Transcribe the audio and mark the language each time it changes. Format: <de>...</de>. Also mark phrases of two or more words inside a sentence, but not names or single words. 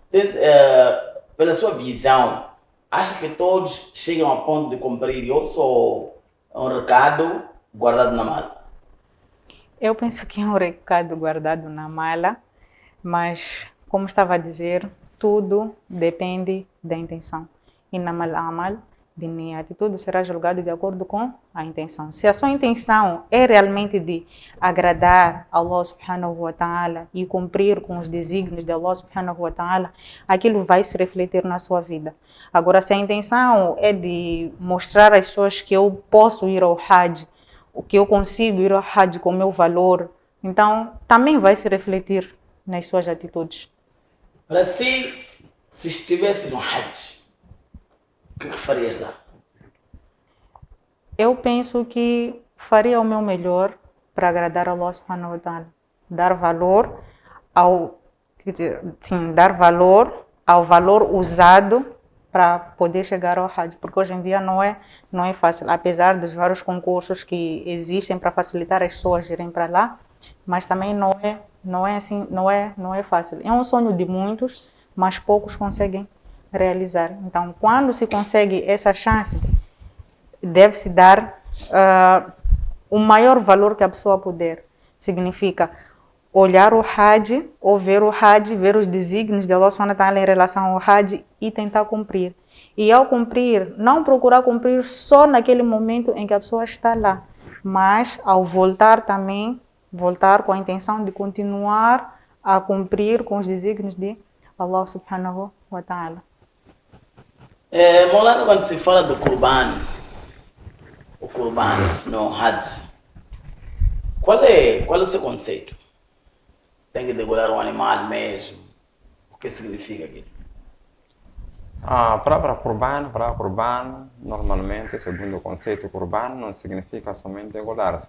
<pt>Pela sua visão, acha que todos chegam ao ponto de cumprir ou só um recado guardado na mala? Eu penso que é um recado guardado na mala, mas, como estava a dizer, tudo depende da intenção.</pt> <ar>إنما الأعمال بالنيات,</ar> <pt>tudo será julgado de acordo com a intenção. Se a sua intenção é realmente de agradar</pt> <ar>الله سبحانه وتعالى</ar> <pt>e cumprir com os desígnios de</pt> <ar>الله سبحانه وتعالى,</ar> <pt>aquilo vai se refletir na sua vida. Agora, se a intenção é de mostrar às pessoas que eu posso ir ao Hajj, o que eu consigo ir ao Hajj com o meu valor, então também vai se refletir nas suas atitudes. Para si, se estivesse no Hajj, o que farias lá? Eu penso que faria o meu melhor para agradar a</pt> <ar>الله سبحانه وتعالى.</ar> <pt>Dar valor ao valor usado para poder chegar ao Hajj, porque hoje em dia não é fácil, apesar dos vários concursos que existem para facilitar as pessoas irem para lá, mas também não é fácil. É um sonho de muitos, mas poucos conseguem realizar. Então, quando se consegue essa chance, deve-se dar o maior valor que a pessoa puder. Significa olhar o Hajj, ou ver o Hajj, ver os desígnios de</pt> <ar>الله سبحانه وتعالى</ar> <pt>em relação ao Hajj e tentar cumprir. E ao cumprir, não procurar cumprir só naquele momento em que a pessoa está lá, mas ao voltar também, voltar com a intenção de continuar a cumprir com os desígnios de</pt> <ar>الله سبحانه وتعالى.</ar> <pt>Maulana, quando se fala do o Qurban no Hajj, qual é o seu conceito? Tem que degolar um animal mesmo? O que significa aquilo? A palavra Qurban, normalmente, segundo o conceito Qurban, não significa somente degolar-se.</pt>